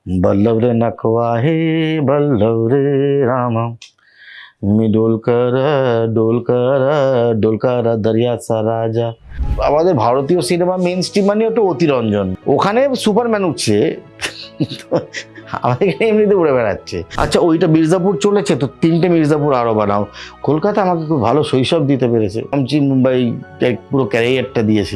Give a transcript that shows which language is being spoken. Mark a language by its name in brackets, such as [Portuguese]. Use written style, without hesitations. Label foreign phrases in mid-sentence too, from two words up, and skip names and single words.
[Marathi] बल्लभ रे नखवा हे बल्लभ रे रामा मी डोलकर दर्याचा राजा। [Bangla] আমাদের ভারতীয় সিনেমা মেইন স্ট্রিম মানে ওটা অতিরঞ্জন, ওখানে সুপারম্যান উঠছে, আমাদের এখানে এমনিতে উড়ে বেড়াচ্ছে। আচ্ছা ওইটা মির্জাপুর চলেছে তো 3টে মির্জাপুর আরো বানাও। কলকাতা আমাকে খুব ভালো শৈশব দিতে পেরেছে, [Marathi] आमची मुंबई [Bangla] পুরো ক্যারিয়ারটা দিয়েছে।